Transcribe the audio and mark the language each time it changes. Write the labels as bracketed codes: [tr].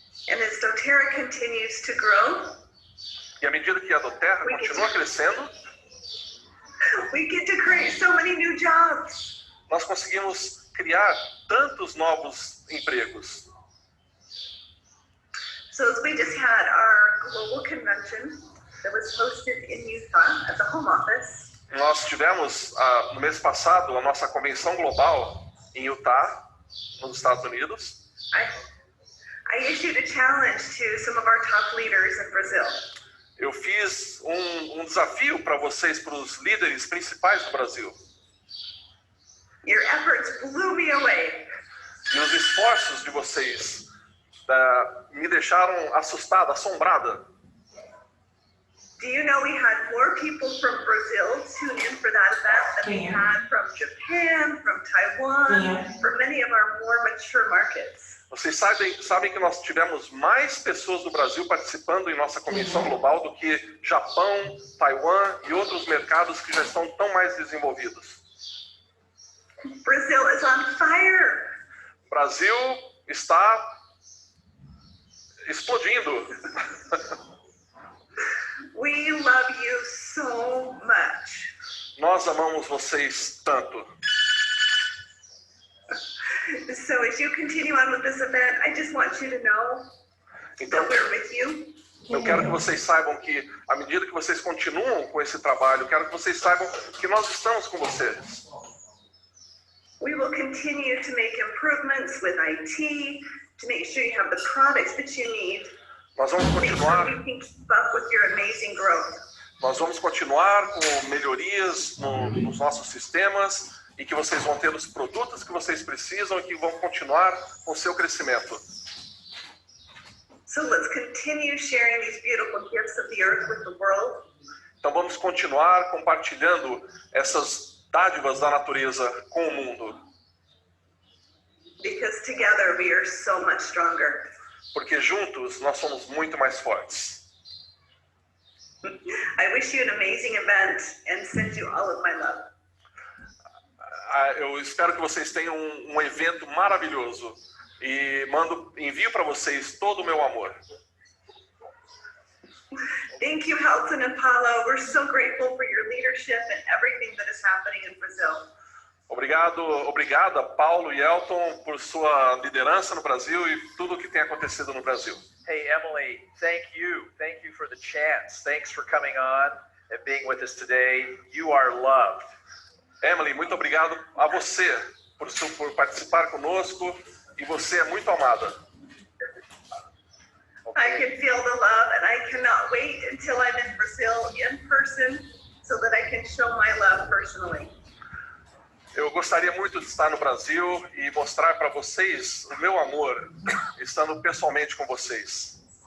[en] And as doTERRA continues to grow, [pt] e à medida que a doTERRA continua crescendo, [en] we get to create so many new jobs. [pt] Nós conseguimos criar tantos novos empregos. [en] So as we just had our global convention that was hosted in Utah at the home office. [pt] Nós tivemos no mês passado a nossa convenção global em Utah, nos Estados Unidos. [en] I issued a challenge to some of our top leaders in Brazil. [pt] Eu fiz um desafio para vocês, para os líderes principais do Brasil. [en] Your efforts blew me away. [pt] E os esforços de vocês me deixaram assustada, assombrada. [en] Do you know we had more people from Brazil tune in for that event than we had from Japan, from Taiwan, from many of our more mature markets? [pt] Vocês sabem que nós tivemos mais pessoas do Brasil participando em nossa convenção global do que Japão, Taiwan e outros mercados que já estão tão mais desenvolvidos. [en] Brazil is on fire. [pt] O Brasil está explodindo. [en] We love you so much. [pt] Nós amamos vocês tanto. [en] So as you continue on with this event, I just want you to know [pt] Então, [en] that we're with you. [pt] eu quero que vocês saibam que, à medida que vocês continuam com esse trabalho, eu quero que vocês saibam que nós estamos com vocês. [en] We will continue to make improvements with IT to make sure you have the products that you need. [pt] Nós vamos [en] Make [pt] continuar, [en] sure you can keep up with your amazing growth. [pt] nós vamos continuar com melhorias nos nossos sistemas e que vocês vão ter os produtos que vocês precisam e que vão continuar com o seu crescimento. [en] So let's continue sharing these beautiful gifts of the earth with the world. [pt] Então vamos continuar compartilhando essas dádivas da natureza com o mundo. [en] Because together we are so much stronger. [pt] Porque juntos nós somos muito mais fortes. [en] I wish you an amazing event and send you all of my love. [pt] Eu espero que vocês tenham um evento maravilhoso e envio para vocês todo o meu amor. [en] Thank you, Helton and Paulo. We're so grateful for your leadership and everything that is happening in Brazil. [pt] Obrigada, Paulo e Elton, por sua liderança no Brasil e tudo o que tem acontecido no Brasil. [en] Hey, Emily, thank you. Thank you for the chance. Thanks for coming on and being with us today. You are loved. [pt] Emily, muito obrigado a você por participar conosco e você é muito amada. [en] I can feel the love and I cannot wait until I'm in Brazil in person so that I can show my love personally. [pt] Eu gostaria muito de estar no Brasil e mostrar para vocês o meu amor, estando pessoalmente com vocês.